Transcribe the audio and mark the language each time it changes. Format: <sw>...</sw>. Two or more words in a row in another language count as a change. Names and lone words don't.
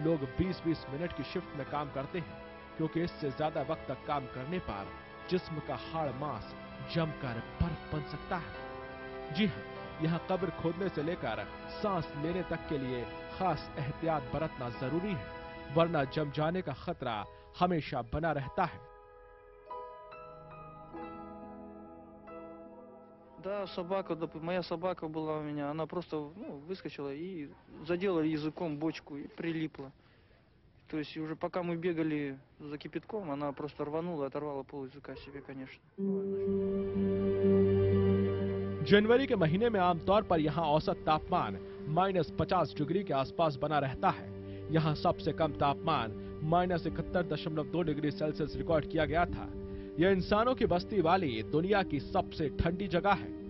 <hi>लोग 20-20 मिनट की शिफ्ट में काम करते हैं क्योंकि इससे ज्यादा वक्त तक काम करने पर जिस्म का हाड़ मांस जमकर बर्फ बन सकता है। जी हाँ, यहाँ कब्र खोदने से लेकर सांस लेने तक के लिए खास एहतियात बरतना जरूरी है, वरना जम जाने का खतरा हमेशा बना रहता है।</hi> <ru>Да, собака, моя собака была у меня, она просто выскочила и задела языком бочку и прилипла. То есть уже пока мы бегали за кипятком, она просто рванула и оторвала пол языка себе, конечно.</ru> <hi>जनवरी के महीने में आमतौर पर यहाँ औसत तापमान -50 डिग्री के आसपास बना रहता है। यहाँ सबसे कम तापमान -71.2</hi> <en>degree Celsius</en> <hi>रिकॉर्ड किया गया था। यह इंसानों की बस्ती वाली दुनिया की सबसे ठंडी जगह है।</hi>